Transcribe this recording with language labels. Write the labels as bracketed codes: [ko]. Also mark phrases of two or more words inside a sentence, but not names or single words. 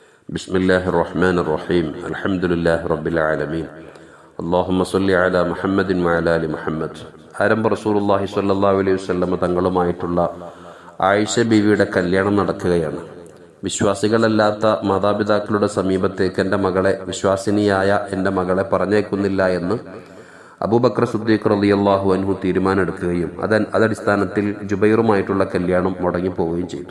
[ar] بسم الله الرحمن الرحيم الحمد لله رب العالمين اللهم صل على محمد وعلى آل محمد. [ml] ആരംഭ [ar] رسول الله صلى الله عليه وسلم [ml] തങ്ങളുമായിട്ടുള്ള ആയിഷ ബീവിയുടെ കല്യാണം നടക്കുകയാണ്. വിശ്വാസികളല്ലാത്ത മാതാപിതാക്കളുടെ സമീപത്തേക്ക് എൻ്റെ മകളെ, വിശ്വാസിനിയായ എൻ്റെ മകളെ പറഞ്ഞേക്കുന്നില്ല എന്ന് അബൂബക്കർ സിദ്ദീഖ് [ar] رضي الله عنه [ml] തീരുമാനമെടുക്കുകയും അതടിസ്ഥാനത്തിൽ ജുബൈറുമായിട്ടുള്ള കല്യാണം മുടങ്ങിപ്പോവുകയും ചെയ്തു.